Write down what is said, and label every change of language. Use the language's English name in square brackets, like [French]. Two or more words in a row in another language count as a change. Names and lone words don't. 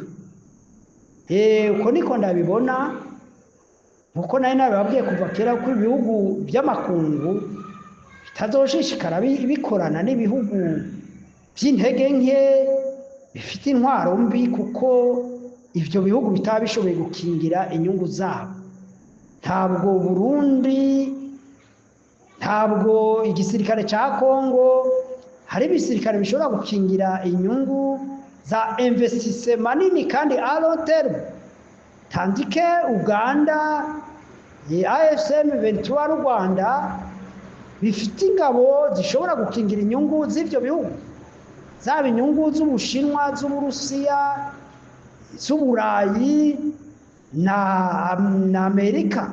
[Rundi] Uko niko ndabibona, nkuko nayo nababwiye kuva kera ko ibihugu by'amakungu bitazoshishikara bikorana n'ibihugu by'intege nke bifite intwaro mbi, kuko ivyo bihugu bitaba bishoboye gukingira inyungu zabo. Ntabwo Burundi, ntabwo igisirikare ca Kongo, hari ibisirikare bishobora gukingira inyungu za investissement manini kandi [English] a long term, [Rundi] tandike Uganda, AFCM 23 Rwanda bifite ingabo zishobora gukingira inyungu z'ivyo bihugu, zaba inyungu z'Ubushinwa, z'Uburusiya, z'Uburayi na Amerika.